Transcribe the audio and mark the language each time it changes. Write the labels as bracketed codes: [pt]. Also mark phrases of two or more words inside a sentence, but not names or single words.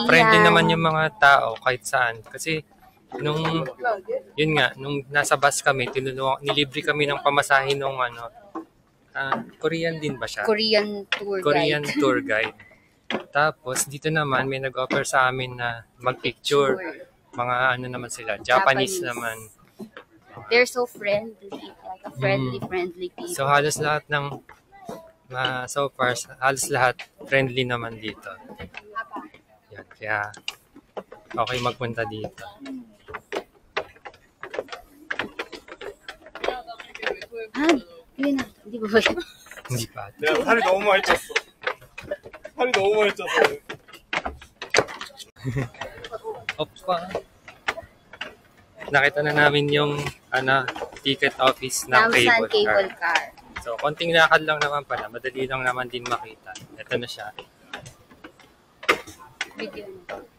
[tl] Friendly naman yung mga tao kahit saan. Kasi nung nasa bus kami, nilibre kami ng pamasahe nung Korean din ba siya? Korean [en] tour guide. [tl] Tapos dito naman may nag-offer sa amin na mag-picture. Mga naman sila, Japanese naman. [en] They're so friendly, like a friendly people. [tl] So halos lahat ng [en] so far, [tl] halos lahat friendly naman dito. Yan, kaya okay magpunta dito. Yun na, hindi ba? Hindi pa. [ko] 살이 너무 많이 쪘어. 살이 너무 많이 쪘어. Opa. [tl] Nakita na namin yung ticket office ng Namsan [en] cable car. car. [tl] So So, konting lakad lang naman pala. Madali lang naman din makita. Ito na siya. Video na.